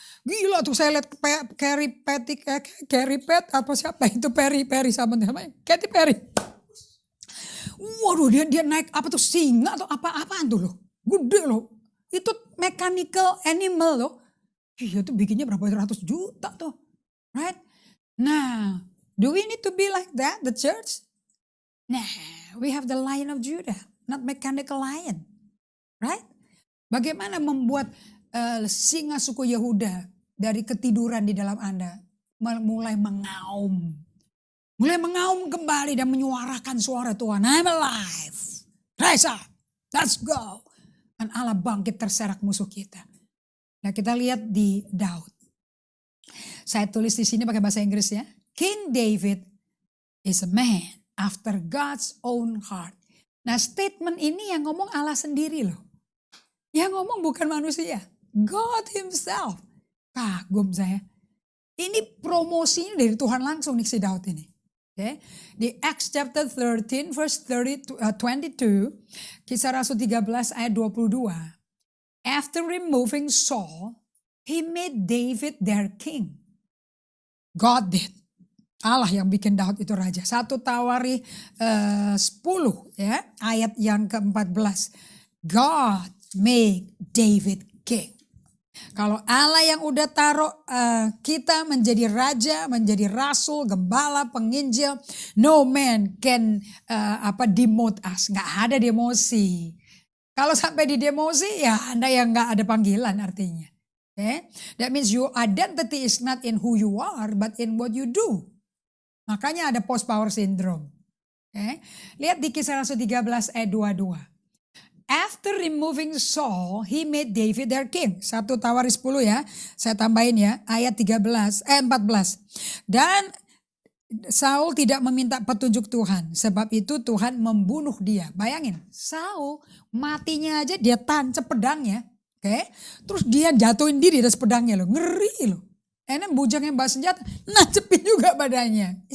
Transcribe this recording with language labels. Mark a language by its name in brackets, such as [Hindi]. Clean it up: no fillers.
[Indonesian] Gila tuh saya lihat Carrie Pet apa siapa itu Perry sama namanya Katy Perry. Waduh dia naik singa atau apaan tuh loh. Gede loh. Itu mechanical animal loh. Iya tuh bikinnya berapa ratus juta tuh. [English] Right? Nah, do we need to be like that the church? Nah, we have the Lion of Judah, not mechanical lion. Right? [Indonesian] Bagaimana membuat singa suku Yehuda dari ketiduran di dalam Anda mulai mengaum. Mulai mengaum kembali dan menyuarakan suara Tuhan. [English] I'm alive. Rise up. Let's go. [Indonesian] Dan Allah bangkit terserak musuh kita. Nah kita lihat di Daud. Saya tulis di sini pakai bahasa Inggris ya. [English] King David is a man after God's own heart. [Indonesian] Nah statement ini yang ngomong Allah sendiri loh. Yang ngomong bukan manusia. [English] God himself. [Indonesian] Kagum saya. Ini promosinya dari Tuhan langsung nih si Daud ini. Okay. Di Acts chapter 13 verse 22. Kisah Rasul 13 ayat 22. [English] After removing Saul, he made David their king. God did. [Indonesian] Allah yang bikin Daud itu raja. 1 Tawari 10 ya, ayat yang ke-14. [English] God made David king. [Indonesian] Kalau Allah yang udah taruh kita menjadi raja, menjadi rasul, gembala, penginjil, [English] no man can demote us. [Indonesian] Nggak ada demosi. Kalau sampai di demosi ya Anda yang nggak ada panggilan artinya. [English] Okay? That means your identity is not in who you are, but in what you do. [Indonesian] Makanya ada post power syndrome. Okay? Lihat di Kisah Rasul 13 ayat 22. [English] After removing Saul, he made David their king. [Indonesian] 1 Tawari 10 ya. Saya tambahin ya, ayat 14. Dan Saul tidak meminta petunjuk Tuhan. Sebab itu Tuhan membunuh dia. Bayangin, Saul matinya aja dia tancap pedangnya. Okay? Terus dia jatuhin diri atas pedangnya loh. Ngeri loh. Enak bujang yang bawa senjata, nacepin juga badannya.